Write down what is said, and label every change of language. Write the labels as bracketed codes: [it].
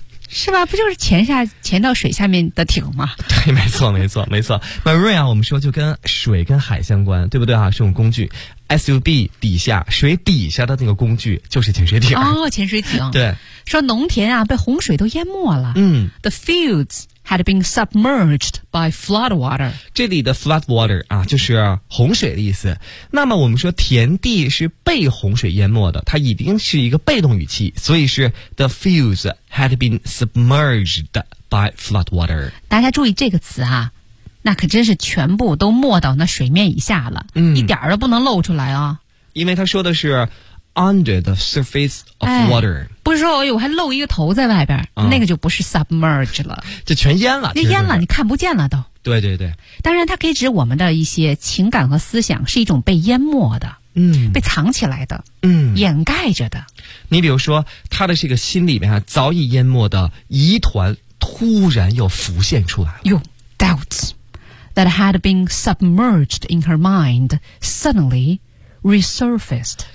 [zh] 是吧，不就是潜到水下面的艇吗？对，没错没错没错。Marine 啊，我们说就跟水跟海相关，对不对啊，是这种工具。 SUB 底下，水底下的那个工具就是潜水艇。哦，潜水艇。对。说农田啊被洪水都淹没了。 [en] The fields had been submerged by flood water。 [zh] 这里的 flood water 啊就是洪水的意思。那么我们说田地是被洪水淹没的，它已经是一个被动语气，所以是 [en] the fields had been submerged by flood water。 [zh] 大家注意这个词啊，那可真是全部都没到那水面以下了，一点儿都不能露出来啊。因为他说的是 [en] under the surface of water。 [zh] 不是说我还露一个头在外边、那个就不是 submerge 了，就全淹了，就淹了，你看不见了都。对对对，当然它可以指我们的一些情感和思想是一种被淹没的，被藏起来的，掩盖着的。你比如说他的这个心里面、早已淹没的疑团突然又浮现出来了，有 [en] doubts that had been submerged in her mind suddenly resurfaced。